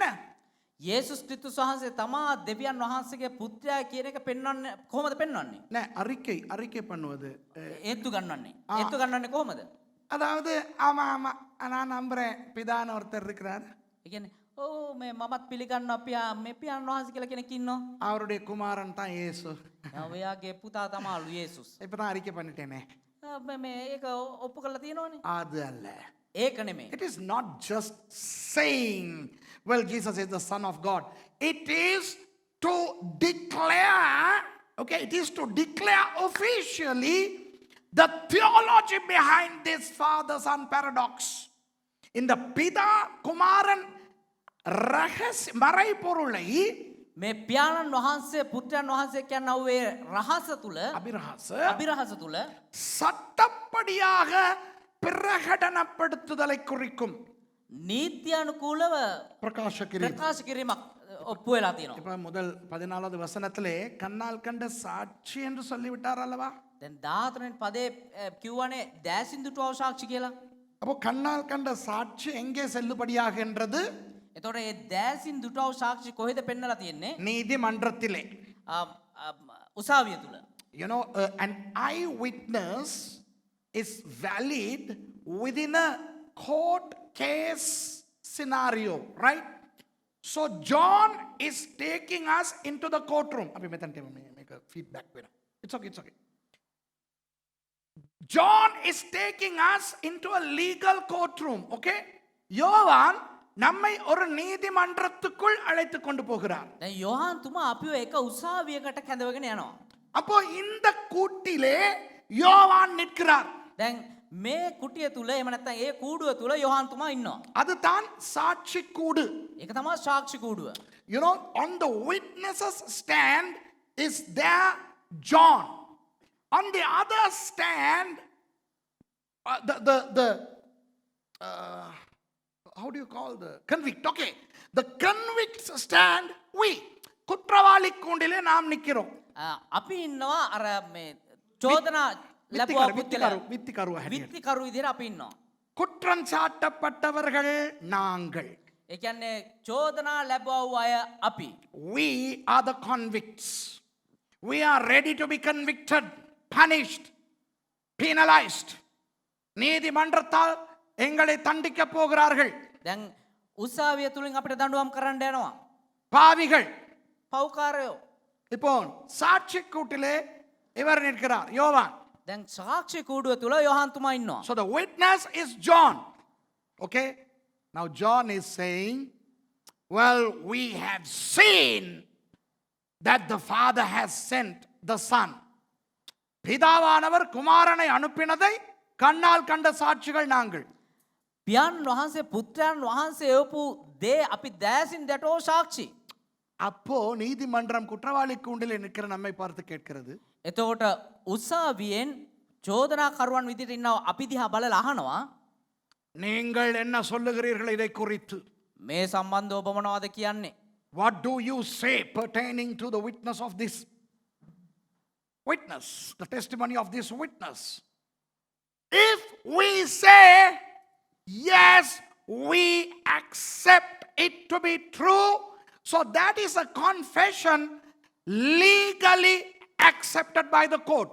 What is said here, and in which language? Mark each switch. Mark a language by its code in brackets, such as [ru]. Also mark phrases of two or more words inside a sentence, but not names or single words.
[si] යේසුස් ක්‍රිස්තුස් වහන්සේ තමා දෙවියන් වහන්සේගේ පුත්‍රයා කියන එක පෙන්වන්නේ කොහොමද පෙන්වන්නේ? [ta] நே, அறிக்கை பண்ணுவது. [si] ඒත්තු ගන්නන්නේ. ඒත්තු ගන්නන්නේ කොහොමද? [ta] அதாவது ஆமா ஆமா நான் நம்புறேன் பிதான்னு ஒருத்தர் இருக்கிறார், [si] ඒ කියන්නේ ඔව් මේ මමත් පිළිගන්නවා මේ පියාණන් වහන්සේ කියලා කෙනෙක් ඉන්නවා. [ta] அவருடைய குமாரன் தான் இயேசு. [si] ඔයාගේ පුතා තමයිලු යේසුස්. [ta] இப்பதான் அறிக்கை பண்ணிட்டேனே. [si] මේ ඒක ඔප්පු කරලා තියෙනවනේ. [ta] அது அல்ல. [si] ඒක නෙමෙයි. [en] It is not just saying, well, Jesus is the Son of God. It is to declare, okay, it is to declare officially the theology behind this father-son paradox. [ta] இந்த பிதா குமாரன் ரகசிய மறைபொருளை [si] මේ පියාණන් වහන්සේ පුත්‍රයන් වහන්සේ කියනව ඒ රහස තුල අභිරහස තුල [ta] சட்டப்படியாக பிரகடனப்படுத்துதலை குறிக்கும். [si] නීත්‍යානුකූලව [ta] பிரகாஷ [si] ප්‍රකාශ කිරීමක් ඔප්පු වෙලා තියෙනවා. [ta] இப்ப முதல் 14வது வசனத்திலே கண்ணால் கண்ட சாட்சி என்று சொல்லிவிட்டார் அல்லவா? [si] දැන් 14 වෙනි පදේ කිව්වනේ දැසින් දුටුවව සාක්ෂි කියලා. [ta] அப்போ கண்ணால் கண்ட சாட்சி எங்கே செல்லுபடியாகின்றது? [si] එතකොට ඒ දැසින් දුටුවව සාක්ෂි කොහෙද පෙන්නලා තියෙන්නේ? [ta] நீதிமன்றத்திலே. [si] උසාවිය තුල. [en] You know, an eyewitness is valid within a court case scenario, right? So John is taking us into the courtroom. Abhi metan make a feedback pera. It's okay. John is taking us into a legal courtroom, okay? [ta] யோவான் நம்மை ஒரு நீதிமன்றத்துக்குள் அழைத்து கொண்டு போகிறார். [si] දැන් යෝහාන් තුමා අපිව එක උසාවියකට කැඳවගෙන යනවා. [ta] அப்போ இந்த கூட்டிலே யோவான் நிற்கிறார். [si] දැන් මේ කුටිය තුල එහෙම නැත්නම් ඒ කූඩුව තුල යෝහාන් තුමා ඉන්නවා. [ta] அதுதான் சாட்சி கூடு. [si] ඒක තමයි සාක්ෂි කූඩුව. [en] You know, on the witnesses stand is there John. On the other stand, how do you call the convict? Okay, the convicts stand we. [ta] குற்றவாளி கூண்டிலே நாம் நிக்கிறோம். [si] අපි ඉන්නවා අර මේ චෝදනා ලැබුවා පුද්ගලයා வித்திකරු විත්තිකරු විදිහට අපි ඉන්නවා. [ta] குற்றம் சாட்டப்பட்டவர்கள் நாங்கள். [si] ඒ කියන්නේ චෝදනා ලැබුවා වූ අය අපි. [en] We are the convicts. We are ready to be convicted, punished, penalized. [ta] நீதிமன்றத்தால் எங்களை தண்டிக்க போகிறார்கள். [si] දැන් උසාවිය තුලින් අපිට දඬුවම් කරන්න යනවා. [ta] பாவிகள். [si] පව්කාරයෝ. [ta] இப்போ சாட்சி கூட்டிலே இவர் நிற்கிறார் யோவான். [si] දැන් සාක්ෂි කූඩුව තුල යෝහාන් තුමා ඉන්නවා. [en] So the witness is John. Okay? Now John is saying, well, we have seen that the Father has sent the Son. [ta] பிதாவானவர் குமாரனை அனுப்பினதை கண்ணால் கண்ட சாட்சிகள் நாங்கள். [si] පියාණන් වහන්සේ පුත්‍රයන් වහන්සේ එවපු දේ අපි දෑසින් දැටෝ සාක්ෂි. [ta] அப்போ நீதிமன்றம் குற்றவாளி கூண்டில் நிற்கிற நம்மை பார்த்து கேட்கிறது, [si] එතකොට උසාවියෙන් චෝදනාකරුවන් විදිහට ඉන්නව අපි දිහා බලලා අහනවා [ta] நீங்கள் என்ன சொல்லுகிறீர்கள் இதை குறித்து? [si] මේ සම්බන්ධව ඔබ මොනවද කියන්නේ? [en] What do you say pertaining to the witness of this witness, the testimony of this witness? If we say, yes, we accept it to be true, so that is a confession legally accepted by the court.